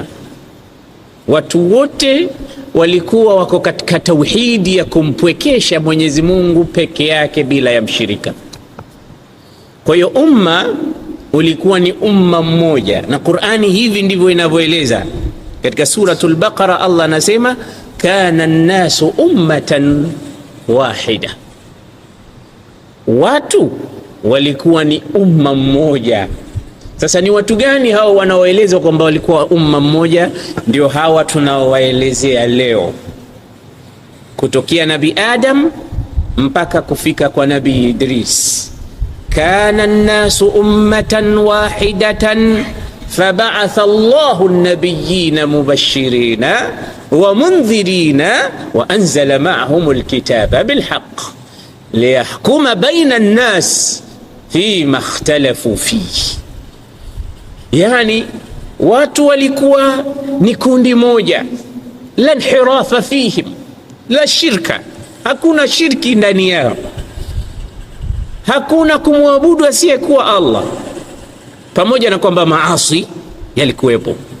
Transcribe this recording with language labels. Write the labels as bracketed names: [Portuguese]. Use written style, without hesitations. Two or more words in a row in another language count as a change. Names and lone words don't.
[Swahili] Watu wote walikuwa wako katika tauhidi ya kumpwekesha Mwenyezi Mungu peke yake bila ya mshirika. Kwa hiyo umma ulikuwa ni umma mmoja, na Qur'ani hivi ndivyo inavyoeleza. Katika suratul Baqara Allah anasema [Arabic] كان الناس أمة واحدة, [Swahili] watu walikuwa ni umma mmoja. Sasa ni watu gani hao wanaoelezwa kwamba walikuwa umma mmoja? Ndio hawa tunaowaelezea leo, kutokea Nabii Adam mpaka kufika kwa Nabii Idris. [Arabic] كان الناس أمة واحدة فبعث الله النبيين مبشرين ومنذرين وأنزل معهم الكتاب بالحق ليحكم بين الناس فيما اختلفوا فيه. [Swahili] Yani watu walikuwa ni kundi moja, [Arabic] لا انحراف فيهم، لا شرك, [Swahili] hakuna shirki ndani yao, hakuna kumwabudu asiyekuwa Allah, pamoja na kwamba maasi yalikuwepo.